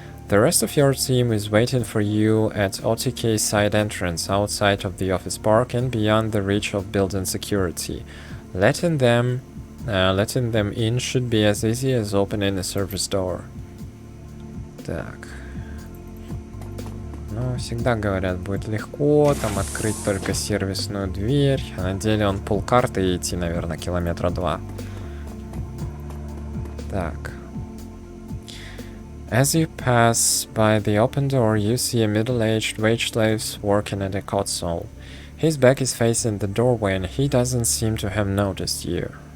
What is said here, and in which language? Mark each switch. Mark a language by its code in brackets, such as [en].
[en] The rest of your team is waiting for you at OTK side entrance outside of the office park and beyond the reach of building security. Letting them in should be as easy as opening a service door. [ru] Так. Ну, всегда говорят, будет легко, там открыть только сервисную дверь. А на деле он полкарты и идти, наверное, километра 2. Так. [en] As you pass by the open door, you see a middle-aged wage slave working at a console. His back is facing the doorway, and he doesn't seem to have noticed you.